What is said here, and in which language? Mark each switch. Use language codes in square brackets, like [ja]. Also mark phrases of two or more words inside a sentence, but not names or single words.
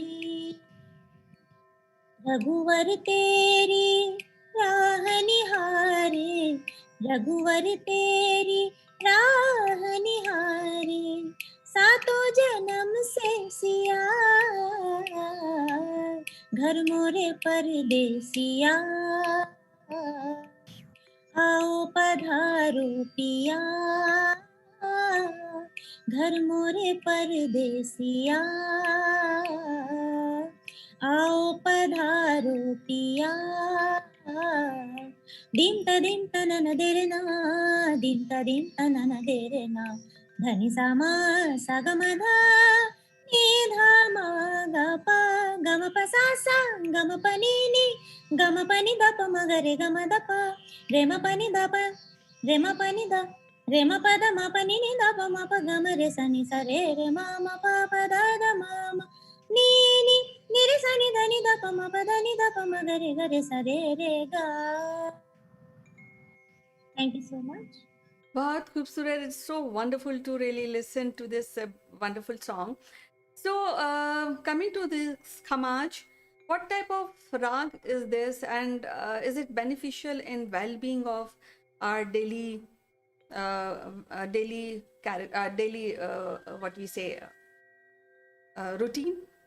[hi] रघुवर तेरी राह निहारे, रघुवर तेरी राह निहारे, सातों जन्म से सिया, घर मोरे परदेसिया, आओ पधारो पिया, घर मोरे परदेसिया, आओ पधारो पिया। दीम तनन देरना, दीम तनन देरना, धनि सामा सागमधा निधा मा ग प गम प सा सा गम प नि नि गम प नि द प म ग रे ग म द प रे म प नि द प रे म प नि द रे म प द म प नि नि द प म प ग म रे सा नि सा रे रे म म प प द द म म नि नि नि रे सा नि ध नि द प म प द नि द प म ग रे सा रे रे ग। [en] Thank you so much. [hi] बहुत ख़ूबसूरत. [en] It's so wonderful to really listen to this wonderful song. So, coming to this Khamaj, what type of rag is this, and is it beneficial in well-being of our daily, what we say, routine?